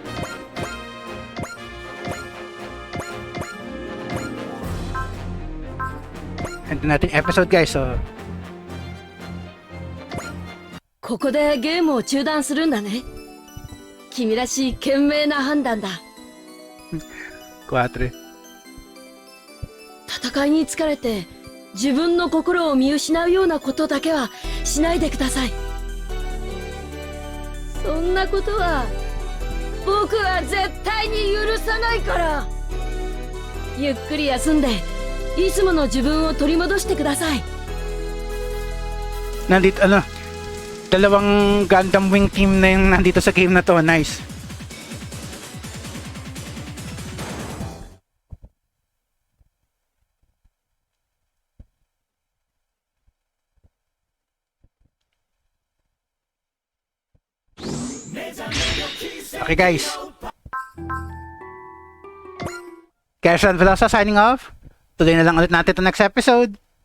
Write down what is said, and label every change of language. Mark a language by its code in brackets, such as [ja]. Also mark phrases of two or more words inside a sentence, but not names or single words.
[tl] Ito natin episode, guys. So, [ja] ここでゲームを中断するんだね。君らしい賢明な判断だ。 4. 戦いに疲れて自分の心を見失うようなことだけはしないでください。そんなことは僕は絶対に許さないから。ゆっくり休んでいつもの自分を取り戻してください。 [tl] nandito, dalawang Gundam Wing team na yung nandito sa game na to. [en] Nice. Okay, guys. Cashan Velosa signing off. [tl] Tuloy na lang ulit natin ito [en] next episode.